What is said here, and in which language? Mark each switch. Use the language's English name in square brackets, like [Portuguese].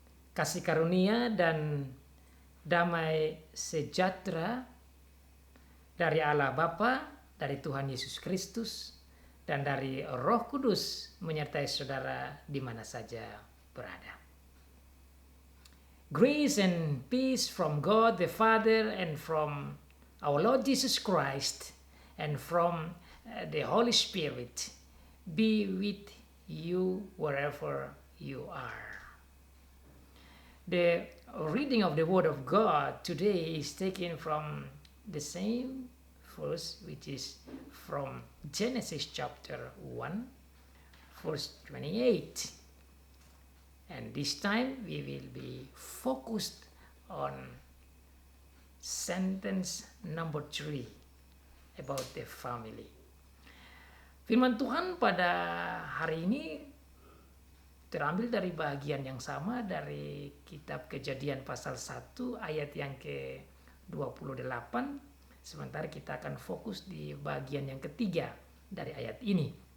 [Indonesian] Kasih karunia dan damai sejahtera dari Allah Bapa, dari Tuhan Yesus Kristus, dan dari Roh Kudus menyertai saudara di mana saja berada. [English] Grace and peace from God the Father and from our Lord Jesus Christ and from the Holy Spirit be with you wherever you are. The reading of the Word of God today is taken from the same verse, which is from Genesis chapter 1, verse 28. And this time we will be focused on sentence number 3 about the family. [Indonesian] Firman Tuhan pada hari ini terambil dari bagian yang sama dari kitab Kejadian pasal 1 ayat yang ke-28. Sementara kita akan fokus di bagian yang ketiga dari ayat ini.